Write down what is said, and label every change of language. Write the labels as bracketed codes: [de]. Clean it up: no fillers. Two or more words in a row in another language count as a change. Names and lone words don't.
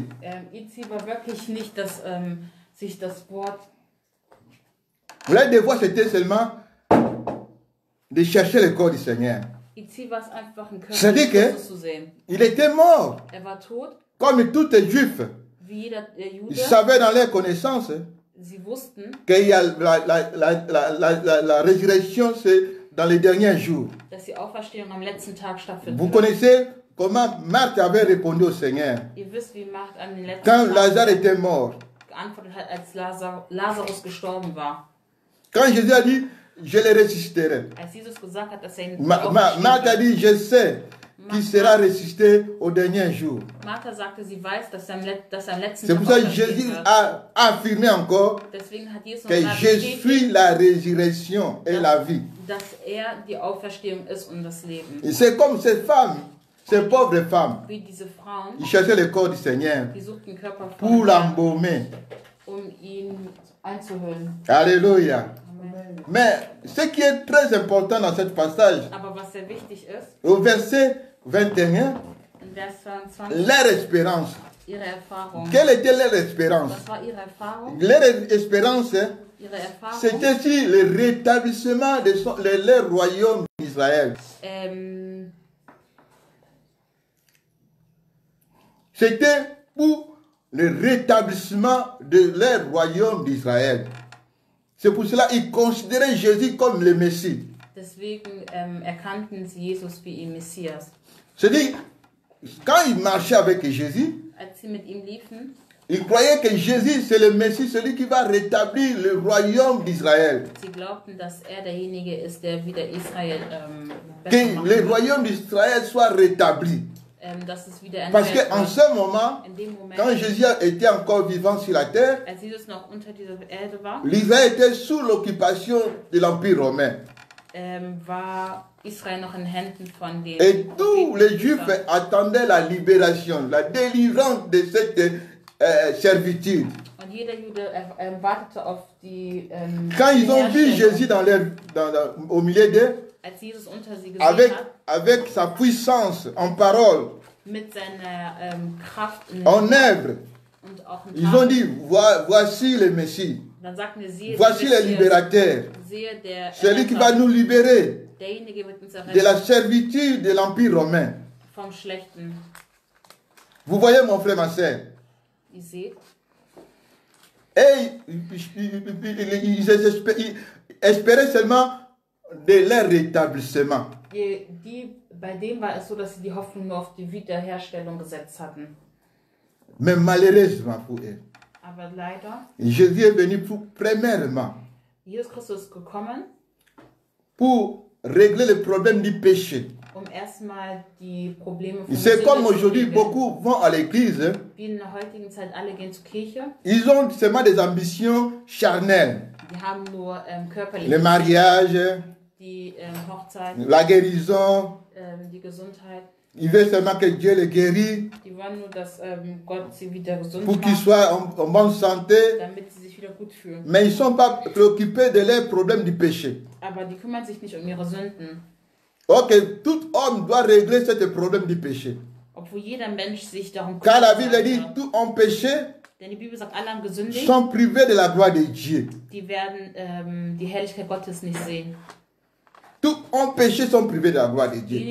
[de] Ihr Ziel war wirklich nicht, dass sich das Wort, [fr] Leur devoir c'était seulement de chercher le corps du Seigneur. [de] ihr Ziel war es einfach, einen Körper [fr] C'est-à-dire que- [de] Christus zu sehen. [fr] Il était mort, [de] Er war tot, [fr] comme tous les juifs. [de] wie jeder Jude. [fr] Ils savaient dans leur connaissance [de] Sie wussten, [fr] qu'il y a la résurrection, c'est dans les derniers jours. [de] dass die Auferstehung am letzten Tag stattfindet. [fr] Vous connaissez comment Marthe avait répondu au Seigneur [de] Ihr wisst, wie Martha an den letzten [fr] quand [de] Tag [fr] Lazare était mort. [de] geantwortet hat, als Lazarus gestorben war. [fr] Quand Jésus a dit, je le ressusciterai. [de] Als Jesus gesagt hat, dass er ihn [fr] Marthe a dit, je sais qu'il sera ressuscité au dernier jour. [de] Martha sagte, sie weiß, dass er am letzten [fr] C'est [de] Tag [fr] pour ça que [de] auferstehen [fr] Jésus [de] wird. [fr] a affirmé encore [de] Deswegen hat Jesus [fr] que [de] nochmal [fr] je [de] bestätigt, [fr] suis la résurrection et la vie. [de] dass er die Auferstehung ist und das Leben. [fr] Et c'est comme ces femmes, ces pauvres femmes, [de] Wie diese Frauen, [fr] ils cherchaient le corps du Seigneur [de] die suchten den Körper [fr] pour [de] von Herrn, [fr] l'embaumer. [de] ihn einzuhüllen. [fr] Alléluia. Amen. Mais ce qui est très important dans ce passage, [de] Aber was sehr wichtig ist, [fr] au verset 21, [de] in Vers 22, [fr] leur espérance. [de] ihre Erfahrung. [fr] Quelle était leur espérance? [de] Was war ihre Erfahrung? [fr] Leur espérance, [de] Ihre Erfahrung, [fr] c'était sur le rétablissement de leur royaume d'Israël. C'était pour le rétablissement de leur royaume d'Israël. C'est pour cela qu'ils considéraient Jésus comme le Messie. [de] Deswegen erkannten sie Jesus wie ihr Messias. [fr] C'est-à-dire, quand ils marchaient avec Jésus, [de] Als sie mit ihm liefen, [fr] ils croyaient que Jésus, c'est le Messie, celui qui va rétablir le royaume d'Israël. [de] sie glaubten, dass er derjenige ist, der wieder Israel besser [fr] Que [de] machen [fr] le [de] wird. [fr] royaume d'Israël soit rétabli. [de] Dass es wieder [fr] Parce [de] erneuert [fr] qu'en [de] wird. [fr] ce moment, [de] In dem Moment, [fr] quand Jésus était encore vivant sur la terre, [de] als Jesus noch unter dieser Erde war, [fr] l'Israël était sous l'occupation de l'Empire romain. [de] war Israel noch in Händen von den [fr] Et tous les [de] Propheten. [fr] Juifs attendaient la libération, la délivrance de cette servitude. [de] Und jeder Jude wartete auf die [fr] Quand ils ont vu [de] Wiederherstellung. [fr] Jésus au milieu d'eux, [de] Als Jesus unter sie gesehen [fr] avec, [de] hat, [fr] avec sa puissance en parole, [de] mit seiner Kraft [fr] en œuvre, [de] und auch in [fr] ils ont [de] Taten, [fr] dit, voici le Messie, [de] dann sagten wir, siehe, [fr] voici [de] der [fr] le [de] Messias, [fr] libérateur, [de] siehe der [fr] celui qui va [de] Erretter, [fr] nous libérer [de] derjenige wird uns [fr] de la [de] erretten [fr] servitude de l'Empire romain. [de] vom Schlechten. [fr] Vous voyez mon frère, ma soeur? [de] Ihr seht, [fr] Et ils espéraient seulement de leur rétablissement. [de] bei dem war es so, dass sie die Hoffnung nur auf die Wiederherstellung gesetzt hatten. [fr] Mais malheureusement pour eux, [de] Aber leider, [fr] Jésus est venu premièrement [de] Jesus Christus ist gekommen, [fr] pour régler le problème du péché. [de] erstmal die Probleme von [fr] C'est comme [de] Sünde zu [fr] aujourd'hui, [de] regeln. [fr] beaucoup vont à l'église, [de] Wie in der heutigen Zeit, alle gehen zur Kirche. [fr] ils ont seulement des ambitions charnelles. [de] Die haben nur körperliche [fr] Le mariage, [de] die Hochzeit, [fr] la guérison, [de] die Gesundheit. [fr] ils veulent seulement que Dieu les guérisse [de] Die wollen nur, dass Gott sie wieder gesund [fr] pour qu'ils [de] macht, [fr] soient en bonne santé. [de] damit sie sich sich wieder gut fühlen. [fr] Mais ils ne sont pas préoccupés de leurs problèmes du péché. [de] Aber die kümmern sich nicht um ihre Sünden. [fr] Ok, tout homme doit régler ce problème du péché. [de] Obwohl jeder Mensch sich darum [fr] Car la [de] kümmern [fr] Bible dit, [de] sollte. [fr] tous ont péché, [de] Denn die Bibel sagt, alle haben gesündigt, [fr] sont privés de la gloire de Dieu. [de] die werden die Herrlichkeit Gottes nicht sehen. [fr] Tous ont péché, sont privés de la gloire de Dieu.